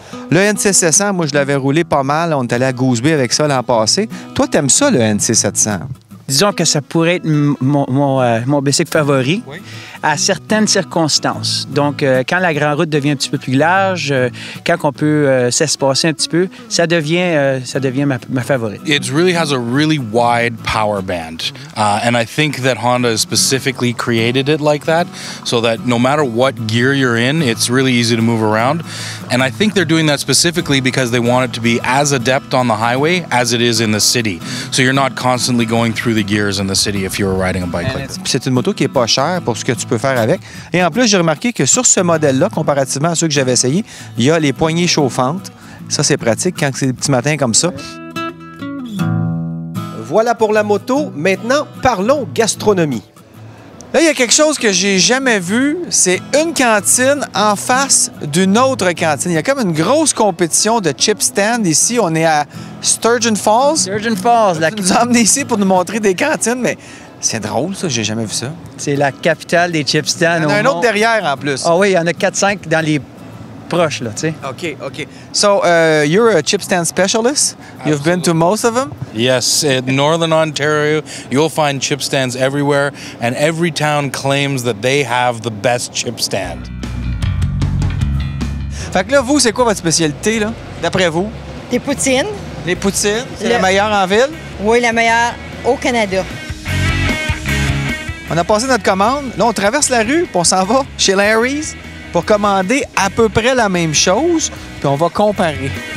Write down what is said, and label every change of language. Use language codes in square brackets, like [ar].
[fr] Le NC700, moi, je l'avais roulé pas mal. On est allé à Goose Bay avec ça l'an passé. Toi, t'aimes ça, le NC700? Disons que ça pourrait être mon bicycle favori à certaines circonstances. Donc, quand la grande route devient un petit peu plus large, quand on peut s'espacer un petit peu, ça devient ma favorite. [en] It really has a really wide power band. And I think that Honda has specifically created it like that so that no matter what gear you're in, it's really easy to move around. And I think they're doing that specifically because they want it to be as adept on the highway as it is in the city. So you're not constantly going through the gears in the city if you're riding a bike like that. [fr] C'est une moto qui est pas chère pour ce que tu peux faire avec. Et en plus, j'ai remarqué que sur ce modèle-là, comparativement à ceux que j'avais essayés, il y a les poignées chauffantes. Ça, c'est pratique quand c'est des petits matins comme ça. Voilà pour la moto. Maintenant, parlons gastronomie. Là, il y a quelque chose que j'ai jamais vu, c'est une cantine en face d'une autre cantine. Il y a comme une grosse compétition de chip stand ici. On est à Sturgeon Falls. Sturgeon Falls. Tu nous as emmenés ici pour nous montrer des cantines, mais c'est drôle, ça. J'ai jamais vu ça. C'est la capitale des chip stands. Il y en a un autre derrière, en plus. Ah oui, il y en a 4-5 dans les proches, là, tu sais. OK. [en] So, you're a chip stand specialist? Absolutely. You've been to most of them? Yes, in Northern Ontario, you'll find chip stands everywhere, and every town claims that they have the best chip stand. [fr] Fait que là, vous, c'est quoi votre spécialité, là, d'après vous? Des poutines. Les poutines, c'est la meilleure en ville? Oui, la meilleure au Canada. On a passé notre commande. Là, on traverse la rue, puis on s'en va chez Larry's pour commander à peu près la même chose, puis on va comparer.